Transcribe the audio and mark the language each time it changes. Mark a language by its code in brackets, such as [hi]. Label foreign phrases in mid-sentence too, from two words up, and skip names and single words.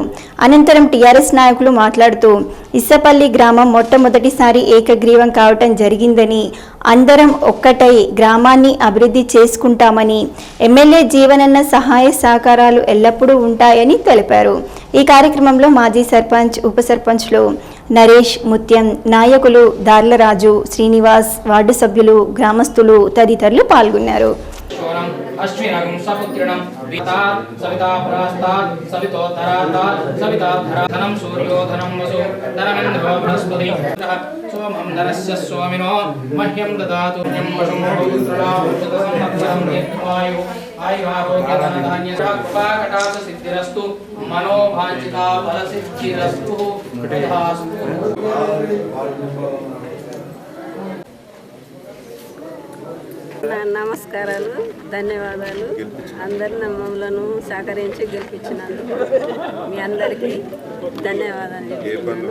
[te] అనంతరం టీఆర్ఎస్ నాయకులు మాట్లాడుతూ ఇసపల్లి గ్రామం మొట్టమొదటిసారి ఏకగ్రీవం కావటం జరిగిందని, అందరం ఒక్కటై గ్రామాన్ని అభివృద్ధి చేసుకుంటామని, ఎమ్మెల్యే జీవనన్న సహాయ సహకారాలు ఎల్లప్పుడూ ఉంటాయని తెలిపారు. ఈ కార్యక్రమంలో మాజీ సర్పంచ్, ఉప సర్పంచ్లు నరేష్, ముత్యం, నాయకులు దార్లరాజు, శ్రీనివాస్, వార్డు సభ్యులు, గ్రామస్తులు తదితరులు పాల్గొన్నారు. [sa] सविता पुरास्तात् सवितोत्तरात् सविताधनं सूर्यो धनं वसु धनमिन्द्रो बृहस्पति सोमं धनस्य स्वामिनो मह्यं ददातु वशं वायु आयुरारोग्यधनधान्यकृपाकटाक्ष सिद्धिरस्तु मनोभाञ्चिता फलसिद्धिरस्तु [te] నమస్కారాలు, ధన్యవాదాలు. అందరు మమ్మలను సహకరించి గెలిపించినందుకు మీ అందరికీ ధన్యవాదాలు చెప్తున్నాను.